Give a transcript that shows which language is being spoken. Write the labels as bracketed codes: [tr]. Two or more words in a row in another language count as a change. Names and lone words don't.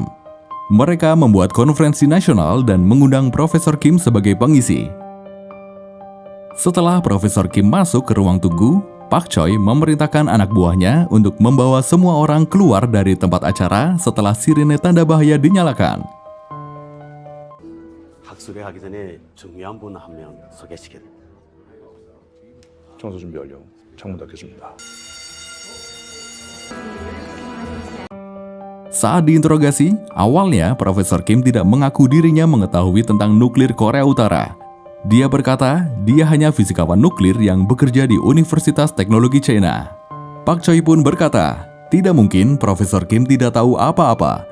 [id] Mereka membuat konferensi nasional dan mengundang Profesor Kim sebagai pengisi. Setelah Profesor Kim masuk ke ruang tunggu, Pak Choi memerintahkan anak buahnya untuk membawa semua orang keluar dari tempat acara setelah sirine tanda bahaya dinyalakan. [ko] 학술회하기 전에 중요한 분 한 명 소개시켜드립니다. 청소 준비 완료. 창문 닫겠습니다. [id] Saat diinterogasi, awalnya Profesor Kim tidak mengaku dirinya mengetahui tentang nuklir Korea Utara. Dia berkata, dia hanya fisikawan nuklir yang bekerja di Universitas Teknologi China. Pak Choi pun berkata, tidak mungkin Profesor Kim tidak tahu apa-apa.